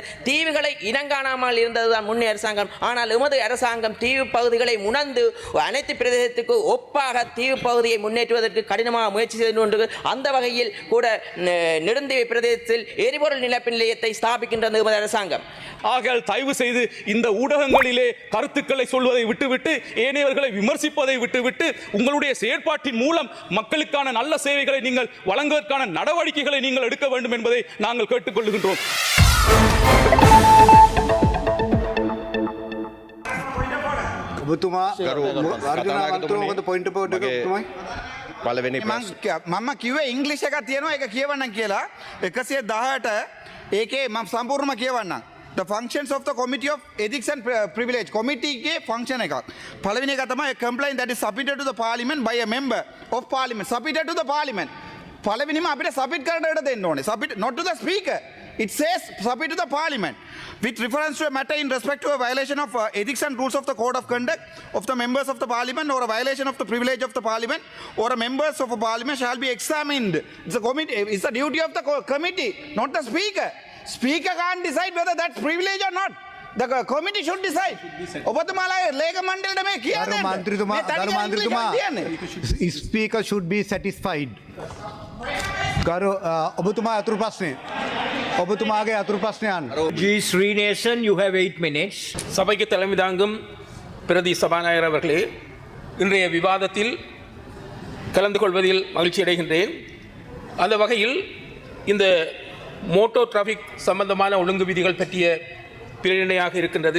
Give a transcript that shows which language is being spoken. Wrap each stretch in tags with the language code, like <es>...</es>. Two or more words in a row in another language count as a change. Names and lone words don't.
<ta>தீவுகளை இனங்காணாமல் இருந்ததுதான் முன்னே அரசாங்கம். ஆனால் எமது அரசாங்கம் தீவு பகுதிகளை உணர்ந்து அனைத்து பிரதேசத்துக்கு ஒப்பாக தீவு பகுதியை முன்னேற்றுவதற்கு கடினமாக முயற்சி செய்து கொண்டு அந்த வகையில் கூட நெடுந்தீவு பிரதேசத்தில் எரிபொருள் நிலப்பு நிலையத்தை ஸ்தாபிக்கின்றது எமது அரசாங்கம். ஆகையால் தயவு செய்து இந்த ஊடகங்களிலே கருத்துக்களை சொல்வதை விட்டுவிட்டு, ஏனையவர்களை விமர்சிப்பதை விட்டுவிட்டு, உங்களுடைய செயற்பாட்டின் மூலம் மக்களுக்கான நல்ல சேவைகளை நீங்கள் வழங்குவதற்கான நடவடிக்கைகளை நீங்கள் எடுக்க வேண்டும் என்பதை நாங்கள் கேட்டுக்கொள்கின்றோம்.</ta> <si>මම කිව්වේ ඉංග්‍රීසි එකක් තියෙනවා, ඒක කියවන්නම් කියලා. 118 ඒකේ මම සම්පූර්ණම කියවන්නම්.</si> <en>The functions of the Committee of Ethics and Privilege committee के function එකක්.</en> <si>පළවෙනි එක තමයි</si> <en>a complaint that is submitted to the parliament by a member of parliament. Submitted to the parliament.</en> <si>පළවෙනිම අපිට submit කරන්නට දෙන්න ඕනේ.</si> <en>Submit not to the speaker. It says submit to the parliament with reference to a matter in respect to a violation of ethics and rules of the code of conduct of the members of the parliament or a violation of the privilege of the parliament or a members of a parliament shall be examined. It's a committee. It's the duty of the committee, not the speaker. Speaker can't decide whether that's privilege or not. The committee should decide.</en> <si>ඔබතුමාලා ලේක මණ්ඩලයට මේ කියන්නේ.</si> <en>Speaker should be satisfied.</en> <si>ගරු ඔබතුමා අතුරු ප්‍රශ්නේ. ඔබතුමාගේ අතුරු ප්‍රශ්නය අහන්න.</si> <en>G Srination, you have 8 minutes.</en> <ta>சபைக்கு தலைமை தாங்கும் பிரதி சபாநாயகர் அவர்களே, இன்றைய விவாதத்தில் கலந்து கொள்வதில் மகிழ்ச்சி அடைகின்றேன். அந்த வகையில் இந்த</ta> <en>motor traffic</en> <ta>சம்பந்தமான ஒழுங்கு விதிகள் பற்றிய பிரேரணையாக இருக்கின்றது.</ta>